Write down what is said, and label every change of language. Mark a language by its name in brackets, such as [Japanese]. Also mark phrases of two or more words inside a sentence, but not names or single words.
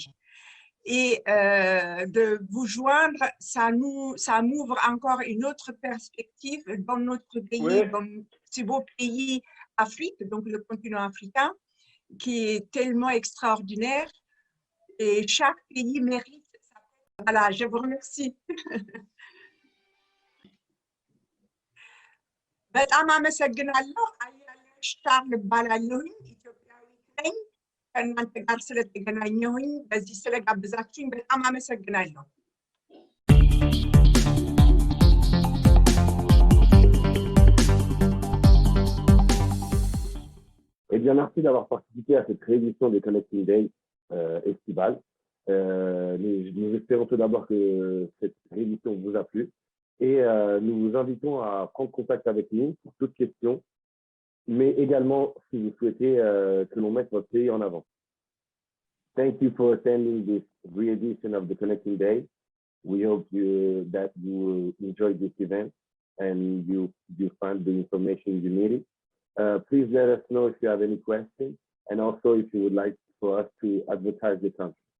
[French] Et de vous joindre, ça m'ouvre encore une autre perspective dans notre pays, oui, dans ce beau pays Afrique, donc le continent africain, qui est tellement extraordinaire. Et chaque pays mérite. Voilà, je vous remercie. [Amharic] በጣም አመሰግናለሁ። አያለሽ ቻርል እባላለሁኝ። ኢትዮጵያዊት ነኝ። ከእናንተ ጋር ስለተገናኘሁኝ በዚህ ስለጋብዛችሁኝ በጣም አመሰግናለሁ። [French] Eh bien, merci d'avoir participé à cette réédition des Connecting Days estivales. Nous espérons tout d'abord que cette réédition vous a plu et nous vous invitons à prendre contact avec nous pour toute question, mais également si vous souhaitez que l'on mette votre pays en avant. [English] Thank you for attending this re-edition of the Connecting Day. We hope that you will enjoy this event and you find the information you needed. Please let us know if you have any questions and also if you would like for us to advertise the country.